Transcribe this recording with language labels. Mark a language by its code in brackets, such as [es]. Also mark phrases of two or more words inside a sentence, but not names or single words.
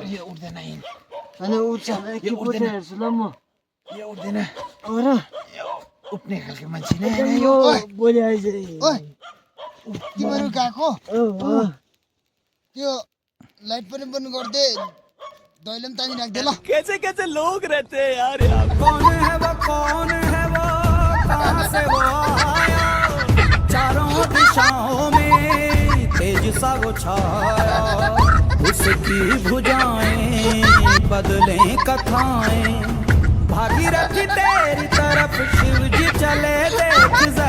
[ne] यो उठ्दैन होइन उठ्छ के उठ्दैन हेर्छु ल म यो उठ्दैन हो र उठ्ने खालको मान्छे नै यो बोली आइज तिमीहरू गएको त्यो लाइट पनि बन्द गरिदे दैले पनि तानी राख्दे ल [hi] कैसे कैसे लोग रहते हैं यार कौन है वो कहाँ से वो आया चारों दिशाओं में तेज सा वो छाया उसकी भुजाएं बदलें कथाएं भागीरथी तेरी तरफ शिव जी चले देख